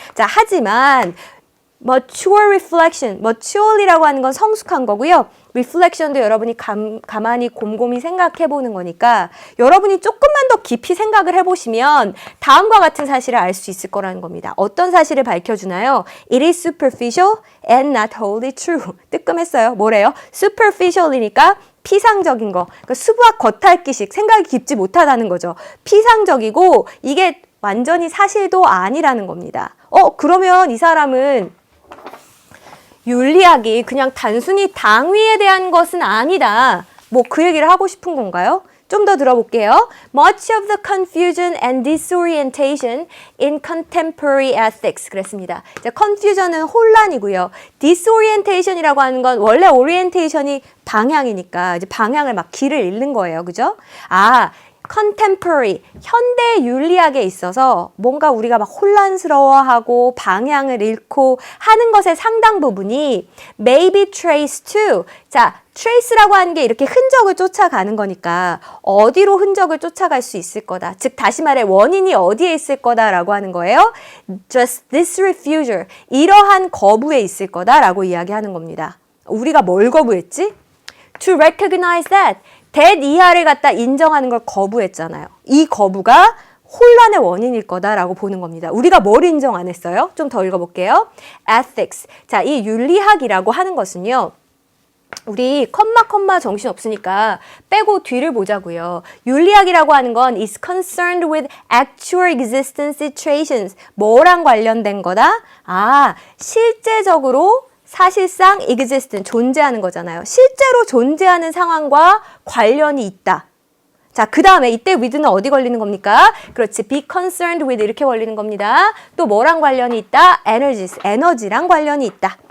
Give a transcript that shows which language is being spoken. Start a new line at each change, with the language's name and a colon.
Korean: 자, 하지만
English: mature reflection,
Korean: mature이라고 하는 건 성숙한 거고요. reflection도 여러분이 가만히 곰곰이 생각해 보는 거니까 여러분이 조금만 더 깊이 생각을 해보시면 다음과 같은 사실을 알 수 있을 거라는 겁니다. 어떤 사실을 밝혀주나요?
English: It is superficial and not wholly true.
Korean: 뜨끔했어요. 뭐래요? superficial이니까 피상적인 거, 그러니까 수부학 겉핥기식, 생각이 깊지 못하다는 거죠. 피상적이고 이게 완전히 사실도 아니라는 겁니다. 그러면 이 사람은 윤리학이 그냥 단순히 당위에 대한 것은 아니다, 뭐 그 얘기를 하고 싶은 건가요? 좀 더 들어볼게요.
English: Much of the confusion and disorientation in contemporary ethics.
Korean: 그랬습니다. 자, confusion은 혼란이고요. disorientation이라고 하는 건 원래 orientation이 방향이니까 이제 방향을 막 길을 잃는 거예요. 그죠? contemporary, 현대 윤리학에 있어서 뭔가 우리가 막 혼란스러워하고 방향을 잃고 하는 것의 상당 부분이
English: may be traced to,
Korean: 자, trace라고 하는 게 이렇게 흔적을 쫓아가는 거니까 어디로 흔적을 쫓아갈 수 있을 거다. 즉 다시 말해 원인이 어디에 있을 거다라고 하는 거예요.
English: Just this refusal,
Korean: 이러한 거부에 있을 거다라고 이야기하는 겁니다. 우리가 뭘 거부했지?
English: To recognize that,
Korean: that 이하를 갖다 인정하는 걸 거부했잖아요. 이 거부가 혼란의 원인일 거다라고 보는 겁니다. 우리가 뭘 인정 안 했어요? 좀 더 읽어볼게요. Ethics. 자, 이 윤리학이라고 하는 것은요. 우리 컴마 정신 없으니까 빼고 뒤를 보자고요. 윤리학이라고 하는 건
English: is concerned with actual existence situations.
Korean: 뭐랑 관련된 거다? 실제적으로 사실상 existent, 존재하는 거잖아요. 실제로 존재하는 상황과 관련이 있다. 자, 그 다음에 이때 with는 어디 걸리는 겁니까? 그렇지,
English: be concerned with
Korean: 이렇게 걸리는 겁니다. 또 뭐랑 관련이 있다? energies, 에너지랑 관련이 있다.